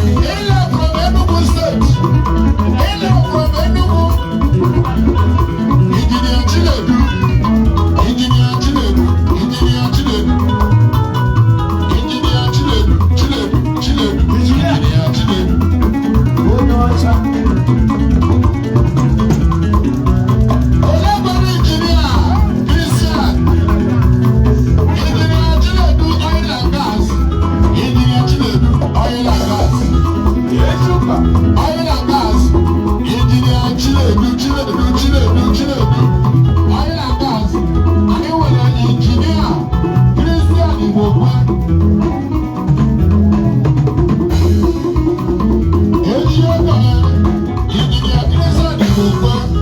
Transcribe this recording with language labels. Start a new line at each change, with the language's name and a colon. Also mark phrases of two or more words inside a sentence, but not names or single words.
English: In love from Enugu State. In love from Enugu. Engineer Chinedu. Engineer Chinedu. Engineer Chinedu.
Igbo: Injinia Chinedu, Chinedu, Chinedu, Injinia. Injinia Chinedu. Onye ọcha. Onye gwara injinia Christian? Injinia Chinedu,
English: oil and gas.
Igbo: Injinia Chinedu,
English: oil and gas. Echuka. Oil and gas.
Igbo: Injinia Chinedu, Chinedu, Chinedu, Chinedu.
English: Oil and gas.
Igbo: Anyị nwere injinia Christian Igbokwe. Eji ego ya, injinia Christian Igbokwe.